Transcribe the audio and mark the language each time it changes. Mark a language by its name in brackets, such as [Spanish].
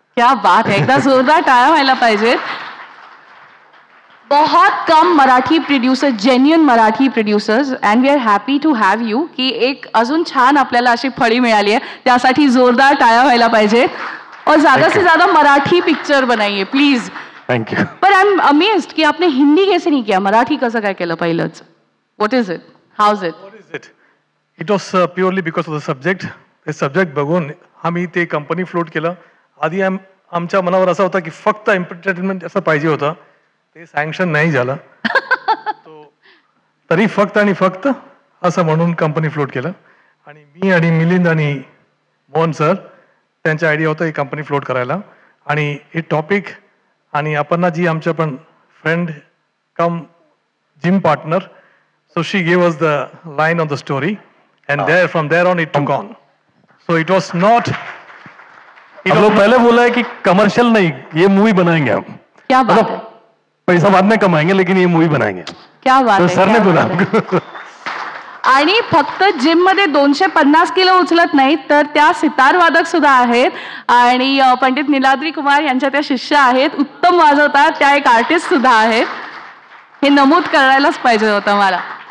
[Hindi] क्या बात है, [Marathi] एकदा जोरदार टाळ्या व्हायला पाहिजेत. [Hindi] बहुत कम Marathi producer, [Marathi] genuine Marathi producers, [English] And we are happy to have you. [Marathi] की एक अजून छान आपल्याला अशी फळी मिळाली आहे, त्यासाठी जोरदार टाळ्या व्हायला पाहिजेत. [Hindi] और ज्यादा से ज्यादा मराठी पिक्चर बनाइए प्लीज. [English] Thank you. [Hindi] पर आई एम अमेज्ड कि आपने हिंदी कैसे नहीं किया, [Marathi] मराठी कसं काय केलं पहिलंच? [English] What is it, how is it? It was purely because of the subject. [Marathi] ते सब्जेक्ट बघून आम्ही ते कंपनी फ्लोट केलं. आधी आमच्या मनावर असा होता की फक्त एंटरटेनमेंट असं पाहिजे होतं, ते सँक्शन नाही झालं. तरी फक्त आणि फक्त असं म्हणून कंपनी फ्लोट केलं. आणि मी आणि मिलिंद आणि मोहन सर त्यांचा आयडिया होता ही कंपनी फ्लोट करायला. आणि हे टॉपिक आणि अपर्णा जी आमच्या पण friend come gym partner, [English] So she give us the line of the story and there from there on it took on. So it was not. [Hindi] हम लोग पहले बोला है कि कमर्शियल नहीं, ये मूवी बनाएंगे हम. क्या बात है. पैसा बाद में कमाएंगे लेकिन ये मूवी बनाएंगे. क्या बात है. सर ने बोला हमको. [Marathi] आणि फक्त जिम मध्ये 250 किलो उचलत नाहीत, तर त्या सितार वादक सुद्धा आहेत आणि पंडित नीलाद्री कुमार यांच्या त्या शिष्य आहेत, उत्तम वाजवतात, त्या एक आर्टिस्ट सुद्धा आहेत. हे नमूद करायलाच पाहिजे होतं मला.